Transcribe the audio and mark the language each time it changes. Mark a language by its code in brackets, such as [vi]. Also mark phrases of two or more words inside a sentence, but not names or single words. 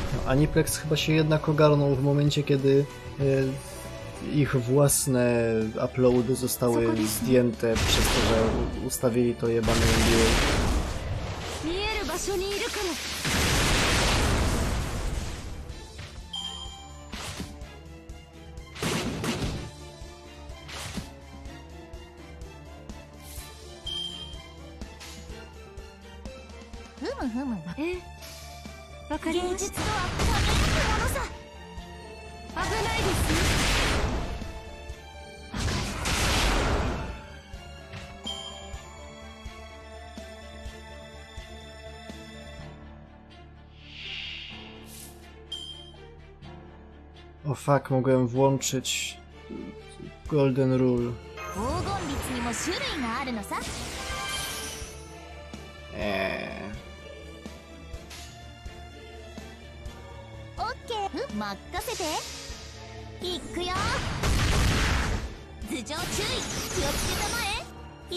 [pl] Aniplex chyba się jednak ogarnął w momencie, kiedy ich własne uploady zostały zdjęte przez to, że ustawili to jebane NDA. [ja] 見える場所にいるから ふむふむわかりました。芸術とは輝くものさ。危ないですね。 [pl] O fuck, mogłem włączyć Golden Rule. [ja] 黄金律にも種類があるのさ。オッケー。任せて。いくよ。頭上注意。気をつけたまえ。